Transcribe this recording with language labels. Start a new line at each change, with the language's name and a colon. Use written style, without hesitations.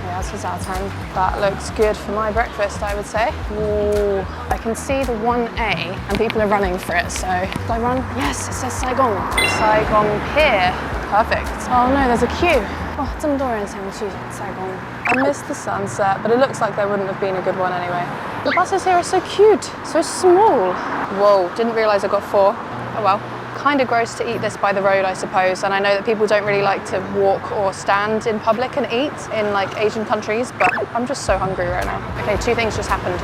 Chinese: 吃早餐.
English: That looks good for my breakfast, I would say. Ooh, I can see the 1A and people are running for it, so do I run? Yes, it says Saigon. Saigon Pier. Perfect. Oh no, there's a queue.
Chinese: Oh, 这么多人想去 Saigon.
English: I missed the sunset, but it looks like there wouldn't have been a good one anyway. The buses here are so cute, so small. Whoa, didn't realise I got 4. Oh well. Kind of gross to eat this by the road, I suppose, and I know that people don't really like to walk or stand in public and eat in like Asian countries, but I'm just so hungry right now. Okay, 2 things just happened.